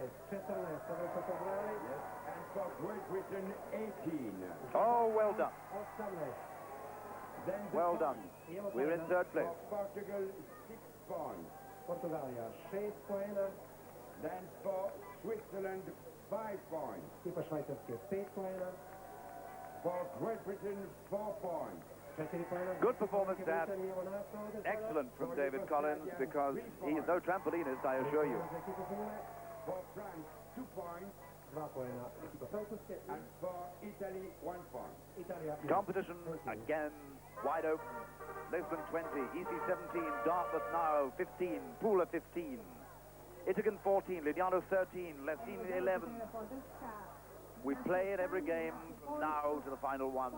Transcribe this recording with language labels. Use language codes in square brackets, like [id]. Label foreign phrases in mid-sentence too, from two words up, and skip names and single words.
[en] And for Great Britain, 18. Oh, well done. Then Well done. We're in 3rd place. For Portugal, 6 points. [sr] Portugalia 6 poena. [en] Then for Switzerland, 5 points. [sr] Ekipa Švajcarske 5 poena. [en] For Great Britain, 4 points. [sr] 4 poena. [en] Good performance, Dad. Excellent from David Collins, because he is no trampolinist, I assure you. For France, 2 points. [sr] 2 poena. Ekipa Francuske. [en] And for Italy, 1 point. Italia. Competition again wide open. Lisbon 20, EC 17, Dartmouth now 15, Pula 15, Itigan 14, Lignano 13, Lessine 11. We play in every game from now to the final one.